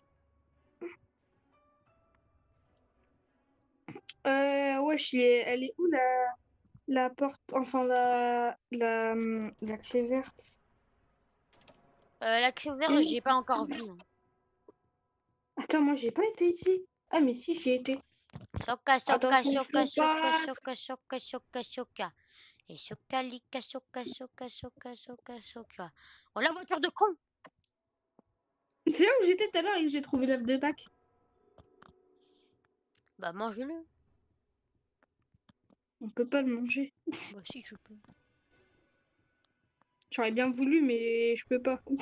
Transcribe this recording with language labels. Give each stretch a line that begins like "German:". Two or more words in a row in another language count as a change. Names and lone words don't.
French: Wesh, elle est où la porte, enfin la clé verte? L'accès ouvert, j'ai pas encore vu. Non. Attends, moi j'ai pas été ici. Ah mais si, j'y ai été. Soka. Attention, je passe. Soka. Et sokalika, soka, soka, soka, soka, soka. Oh, la voiture de con! C'est là où j'étais tout à l'heure et que j'ai trouvé l'œuf de Pâques. Bah, mange-le. On peut pas le manger. Bah, si, tu peux. J'aurais bien voulu, mais je peux pas.